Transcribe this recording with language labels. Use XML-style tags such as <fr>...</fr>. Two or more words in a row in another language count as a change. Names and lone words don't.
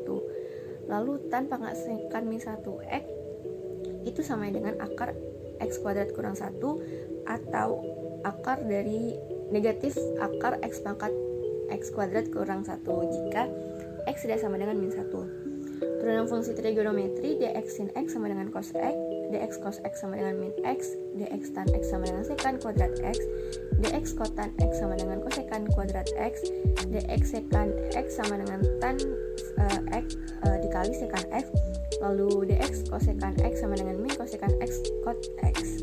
<id>Lalu tan pangkat secant min 1x itu sama dengan akar x kuadrat kurang 1 atau akar dari negatif akar x pangkat x kuadrat kurang 1 jika x tidak sama dengan min 1. Turunan fungsi trigonometri dx sin x sama dengan cos x, dx cos x sama dengan min x, dx tan x sama dengan secant kuadrat x, dx cotan x sama dengan cosekan kuadrat x, dx secant x sama dengan tan x dikali secant x, lalu dx cosekan x sama dengan min cosekan x cot x.</id>